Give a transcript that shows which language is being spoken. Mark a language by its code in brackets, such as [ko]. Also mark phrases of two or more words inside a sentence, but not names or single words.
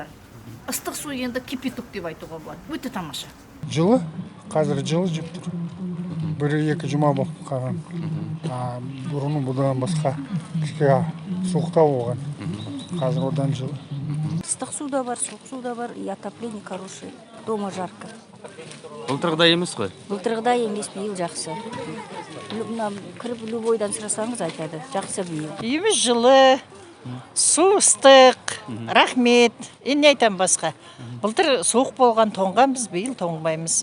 [kk] Ыстық су енді кипяток деп айтуға болады. Өте тамаша. Жылы, қазір жылы жеп тұр. Бір-екі жұма болып қалған. Бұрын бұдан басқа кішке суықтау болған. Қазір одан жылы. Ыстық суда бар, суық суда бар, [ru] и отопление хорошее. Дома жарко. [kk] Былтырғыдай емес қой? Былтырғыдай емес, биыл жақсы. Кіріп любойдан сұрасаңыз айтады, жақсы биыл. Үйіміз жылы, су ыстық, рахмет. Енді айтам басқа. Былтыр суық болған тоңғанбыз, биыл тоңбаймыз.